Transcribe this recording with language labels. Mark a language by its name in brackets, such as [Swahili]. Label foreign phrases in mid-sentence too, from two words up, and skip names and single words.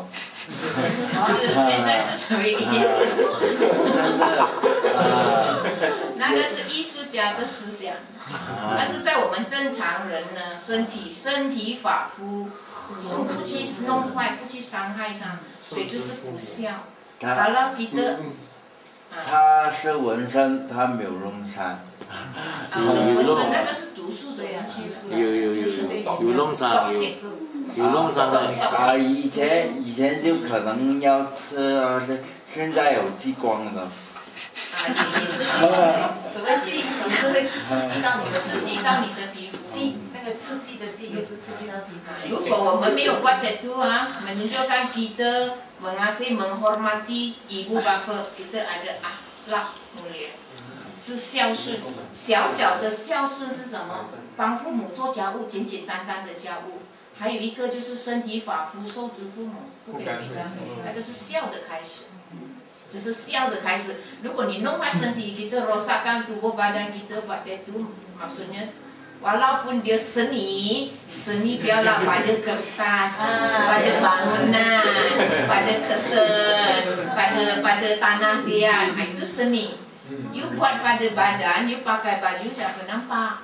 [Chinese] 是，现在是成为艺术。真的那个是艺术家的思想，但是在我们正常人呢，身体发肤，我们不去弄坏，不去伤害它，所以就是不孝。 [Malay] Kalau kita [Chinese] 他是纹身，他没有弄伤。纹身那个是毒素走进去，有弄伤，有弄伤的。以前就可能要吃啊，现在有激光的。所谓激，可是会刺激到你的皮肤。那个刺激的激就是刺激到皮肤。如果我们没有 [Malay] buat tattoo menunjukkan kita mengasihi menghormati ibu bapa, kita ada akhlak mulia， [Chinese] 是孝顺。小小的孝顺是什么？帮父母做家务，简简单单的家务。还有一个就是身体发肤受之父母，不可以违背，那个是孝的开始。只是孝的开始。如果你弄坏身体 [Malay] kita rosakkan tubuh badan kita buat tattoo, maksudnya walaupun dia seni biarlah pada kertas, pada bangunan, pada curtain, pada tanah liat, itu seni. You buat pada badan, you pakai baju siapa nampak?